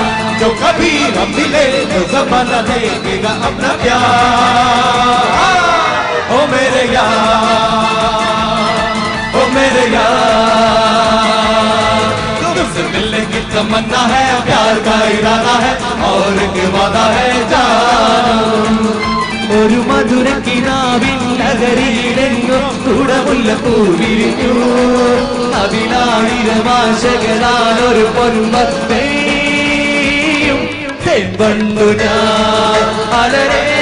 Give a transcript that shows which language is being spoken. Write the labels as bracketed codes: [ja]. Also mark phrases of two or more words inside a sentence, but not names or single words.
[hi] जो कभी हम मिले तो ज़माना देखेगा अपना प्यार ओ मेरे यार ओ मेरे यार तुमसे मिलने की तमन्ना है प्यार का इरादा है और एक वादा है जानम [ml] ഒരു മധുരക്കിനാവിൻ നഗരിയിലെങ്ങും കുടമുല്ല പൂവിരിഞ്ഞു അതിലായിരം ആശകളാൽ ഒരു പൊൻപത്തേയും തേൻപണ്ടു ഞാൻ അലരേ